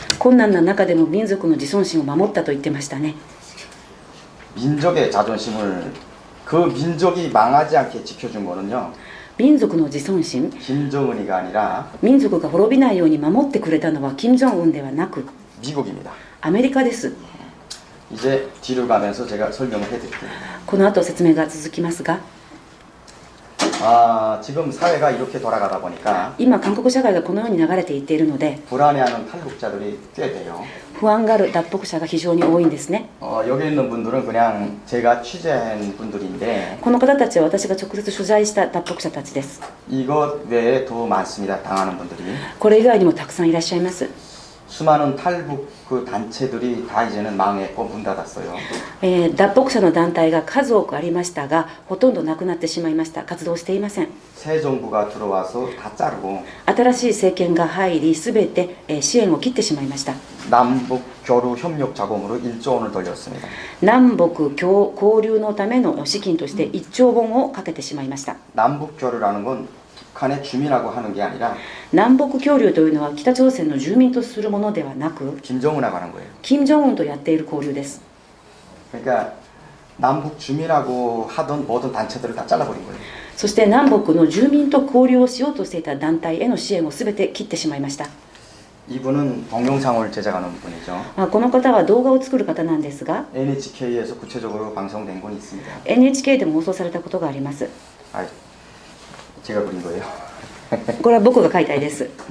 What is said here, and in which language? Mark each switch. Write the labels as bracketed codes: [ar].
[ja] 困難な中でも民族の自尊心を守ったと言ってましたね。 [ko] 민족의 자존심을 그 민족이 망하지 않게 지켜준 거는요. [ja] 民族の自尊心、 [ko] 김정은이가 아니라 [ja] 民族が滅びないように守ってくれたのは金正恩ではなく [ko] 미국입니다. [ja] アメリカです。 [ko] 이제 뒤로 가면서 제가 설명을 해드릴게요. [ja] この後説明が続きますが、 [ko] 지금 사회가 이렇게 돌아가다 보니까 [ja] 今韓国社会がこのように流れていっているので [ko] 불안해하는 탈북자들이 꽤 돼요. [ja] 不安がある脱北者が非常に多いんですね。 [ko] 여기 있는 분들은 그냥 제가 취재한 분들인데 [ja] この方たちは私が直接取材した脱北者たちです。 [ko] 이것 외에 더 많습니다. 당하는 분들이. [ja] これ以外にもたくさんいらっしゃいます。 [ko] 수많은 탈북 그 단체들이 다 이제는 망했고 문 닫았어요. [ja] 脱北者の団体が数多くありましたが、ほとんどなくなってしまいました。活動していません。 [ko] 새 정부가 들어와서 다 자르고 [ja] 新しい政権が入り、すべて支援を切ってしまいました。 [ko] 남북 교류 협력 자금으로 1조 원을 돌렸습니다. [ja] 南北交流のための資金として1兆ウォンをかけてしまいました。 [ko] 남북 교류라는 건 북한의 주민하고 하는 게 아니라 [ja] 南北交流というのは北朝鮮の住民とするものではなく、 [ko] 김정은하고 하는 거예요. [ja] 金正恩とやっている交流です。 [ko] 그러니까 남북 주민하고 하던 모든 단체들을 다 잘라버린 거예요. [ja] そして南北の住民と交流をしようとしていた団体への支援をすべて切ってしまいました。 [ko] 이분은 동영상을 제작하는 분이죠. [ja] この方は動画を作る方なんですが、 [ko] NHK에서 구체적으로 방송된 건 있습니다. [ja] NHK でも放送されたことがあります。 [ko] 제가 그린 거예요. [ja] これは僕が描いた絵です。